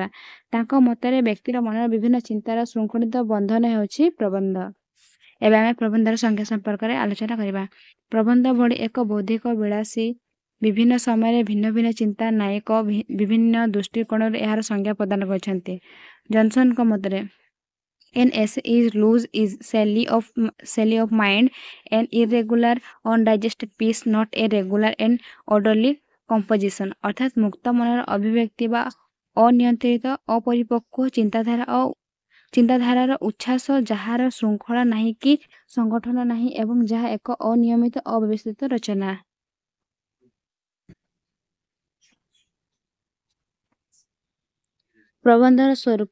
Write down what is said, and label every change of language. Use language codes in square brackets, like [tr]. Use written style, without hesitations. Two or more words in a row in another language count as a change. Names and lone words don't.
[or] ତାଙ୍କ ମତରେ ବ୍ୟକ୍ତିର ମନର ବିଭିନ୍ନ ଚିନ୍ତାର ଶୃଙ୍ଖଳିତ ବନ୍ଧନ ହେଉଛି ପ୍ରବନ୍ଧ। ଏବେ ଆମେ ପ୍ରବନ୍ଧର ସଂଜ୍ଞା ସମ୍ପର୍କରେ ଆଲୋଚନା କରିବା। ପ୍ରବନ୍ଧ ଭଳି ଏକ ବୌଦ୍ଧିକ ବିଳାସୀ ବିଭିନ୍ନ ସମୟରେ ଭିନ୍ନ ଭିନ୍ନ ଚିନ୍ତା ନାୟକ ବିଭିନ୍ନ ଦୃଷ୍ଟିକୋଣରୁ ଏହାର ସଂଜ୍ଞା ପ୍ରଦାନ କରିଛନ୍ତି। ଜନସନଙ୍କ ମତରେ [en] An essay is loose, is silly of mind, an irregular, undigested piece, not a regular and orderly composition। [or] ଅର୍ଥାତ୍ ମୁକ୍ତ ମନର ଅଭିବ୍ୟକ୍ତି ବା ଅନିୟନ୍ତ୍ରିତ ଅପରିପକ୍ୱ ଚିନ୍ତାଧାରାର ଉଚ୍ଛ୍ୱାସ, ଯାହାର ଶୃଙ୍ଖଳା ନାହିଁ କି ସଂଗଠନ ନାହିଁ ଏବଂ ଯାହା ଏକ ଅନିୟମିତ ଅବ୍ୟବସ୍ଥିତ ରଚନା। ପ୍ରବନ୍ଧର ସ୍ୱରୂପ।